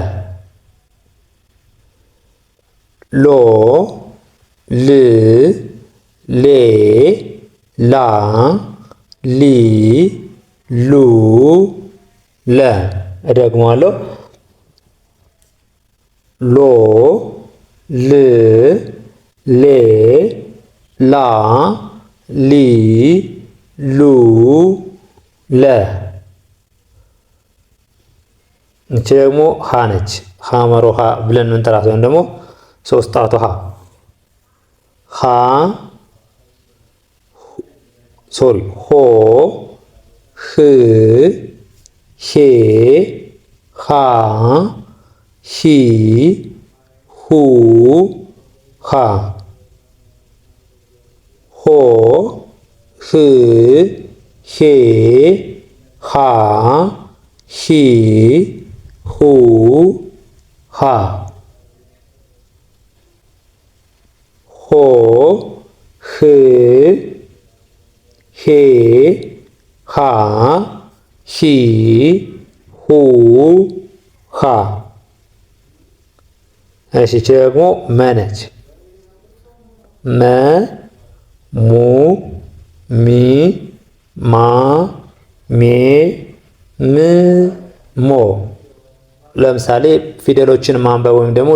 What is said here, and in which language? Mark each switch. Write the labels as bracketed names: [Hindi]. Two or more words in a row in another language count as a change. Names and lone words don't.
[Amharic] ሎ፣ ል፣ ሌ፣ ላ፣ ሊ፣ ሉ፣ ለ። እደግመዋለሁ። ሎ፣ ል፣ ሌ፣ ላ፣ ሊ፣ ሉ፣ ለ። እቺ ደግሞ ሀ ነች። ሀመሮ ሀ ብለን እንጠራት ወይም ደግሞ ሶስት ጣቱ ሀ ሀ ሆ፣ ህ፣ ሄ፣ ሃ፣ ሂ፣ ሁ፣ ሃ። ሆ፣ ህ፣ ሄ፣ ሃ፣ ሂ፣ ሁ፣ ሃ። ሆ፣ ህ፣ ሄ፣ ሃ፣ ሂ፣ ሁ፣ ሃ። እሺ ደግሞ መ ነች። መ፣ ሙ፣ ሚ፣ ማ፣ ሜ፣ ም፣ ሞ። ለምሳሌ ፊደሎችን ማንበብ ወይም ደግሞ